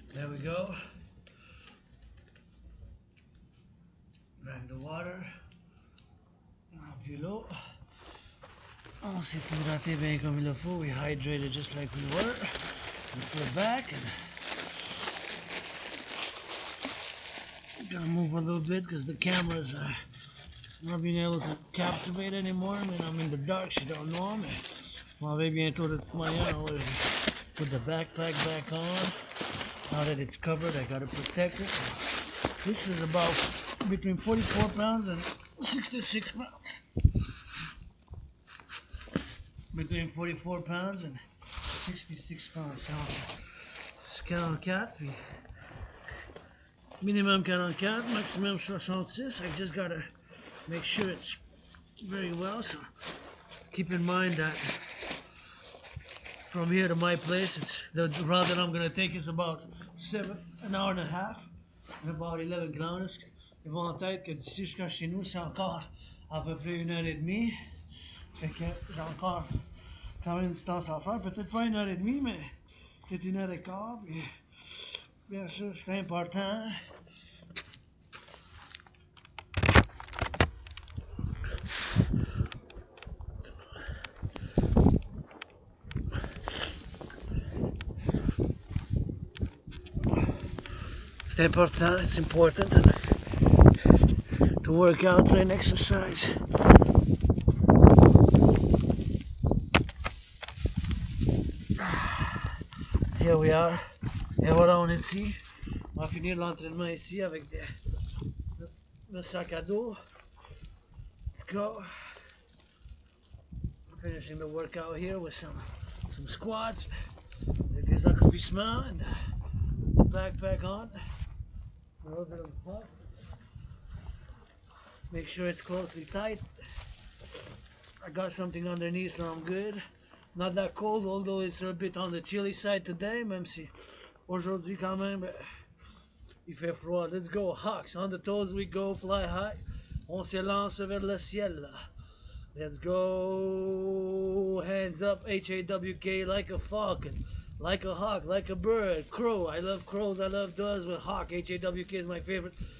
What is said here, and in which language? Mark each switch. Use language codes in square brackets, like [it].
[en] we go. Drag the water. [fr] Puis l'eau. On s'est hydraté bien comme il le faut. [en] We hydrated just like we were. We put back and I'm gonna move a little bit because the cameras are not being able to captivate anymore. I mean, I'm in the dark, you don't know me. Well, [fr] bientôt de toute manière, [en] I will put the backpack back on. Now that it's covered, I gotta protect it. This is about between 44 pounds and 66 pounds. Between 44 pounds and 66 pounds. [fr] So, c'est 44, puis minimum 44, maximum 66. [en] I just gotta make sure it's very well. So keep in mind that from here to my place, it's the route that I'm gonna take is about an hour and a half, and about 11 kilometers. [fr] Ils vont en tête que d'ici jusqu'à chez nous, c'est encore à peu près 1h30. Fait que j'ai encore quand même une distance à faire. Peut-être pas 1h30, mais peut-être 1h15. Puis, bien sûr, c'est important. C'est important, [en] it's important to work out and exercise. Here we are. [fr] Et voilà, on est ici. On va finir l'entraînement ici avec le sac à dos. [en] Let's go. Finishing the workout here with some squats, [fr] des accroupissements, [en] and the backpack on. A little bit of a puff. Make sure it's closely tight. I got something underneath, so I'm good. Not that cold, although it's a bit on the chilly side today, [fr] même si aujourd'hui quand même il fait froid. [en] Let's go, Hawks. On the toes we go, fly high. [fr] On s'élance vers le ciel. [en] Let's go. Hands up, H-A-W-K, like a falcon, like a hawk, like a bird. Crow, I love crows, I love doves, but hawk, H-A-W-K is my favorite.